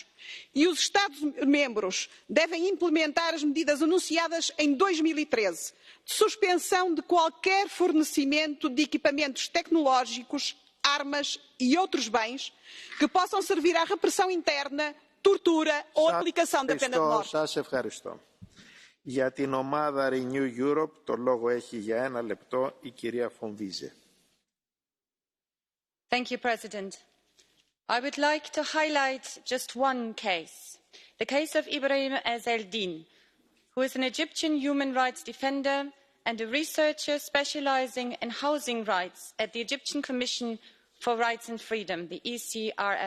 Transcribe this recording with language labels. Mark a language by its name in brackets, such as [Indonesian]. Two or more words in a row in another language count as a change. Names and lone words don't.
[Portuguese] E os Estados-membros devem implementar as medidas anunciadas em 2013, de suspensão de qualquer fornecimento de equipamentos tecnológicos, armas e outros bens que possam servir à repressão interna, tortura ou aplicação da pena de morte. [Greek] Σας ευχαριστώ. Για την ομάδα Renew Europe, το λόγο έχει για 1 λεπτό η κυρία Φονβίζε. [English] Thank you, President. I would like to highlight just one case, the case of Ibrahim Ezeldin, who is an Egyptian human rights defender and a researcher specializing in housing rights at the Egyptian Commission for Rights and Freedom, the ECRF.